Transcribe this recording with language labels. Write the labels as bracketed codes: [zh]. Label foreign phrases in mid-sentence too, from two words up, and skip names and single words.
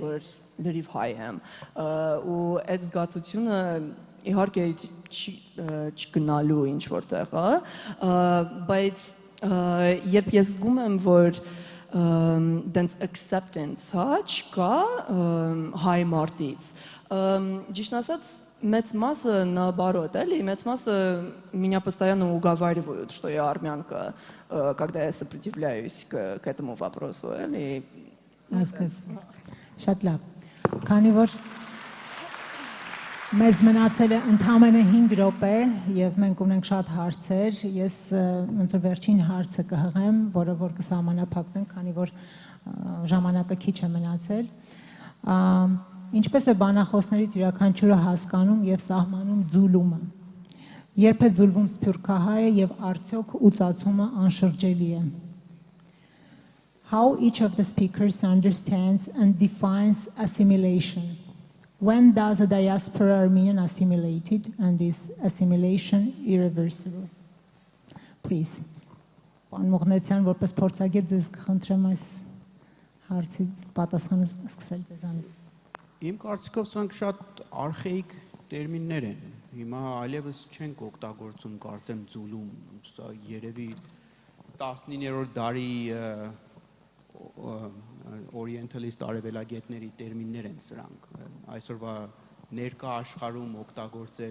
[hy] որ լրիվ հայ եմ, ու այդ զգացությունը իհարկե չգնալու ինչ որտեղ, բայց երբ ես զգում եմ, որ դենց acceptance, հա, չկա հայ մարդից, ճիշտ ասած, մեծ մասը наоборот, էլի, մեծ մասը [ru] меня постоянно уговаривают, что я армянка, когда я сопротивляюсь к этому вопросу, [hy] էլի։ Շատ լավ։ Քանի որ մեզ մնացել է ընդամենը 5 րոպե եւ մենք ունենք շատ հարցեր, ես ոնց որ վերջին հարցը կհղեմ, որը որ կսահմանափակվենք, քանի որ ժամանակը քիչ է մնացել։ Ինչպես է բանախոսներից յուրաքանչյուրը հասկանում եւ սահմանում ձուլումը։ Երբ է ձուլվում սփյուռքահայը եւ արդյոք ուծացումը անշրջելի է։ [en] How each of the speakers understands and defines assimilation. When does a diaspora Armenian assimilated and is assimilation irreversible? Please. [hy] Պարոն Մողնեցյան, որպես փորձագետ ձեզ կխնդրեմ այս հարցից պատասխանը սկսել ձեզանից։ Իմ կարծիքով սրանք շատ արխեիկ տերմիններ են։ Հիմա այլևս չենք օգտագործում, կարծեմ ձուլում, սա երևի 19-րդ դարի օրիենտալիստ արևելագետների տերմիններ են սրանք։ Այսօրվա ներկա աշխարհում օգտագործել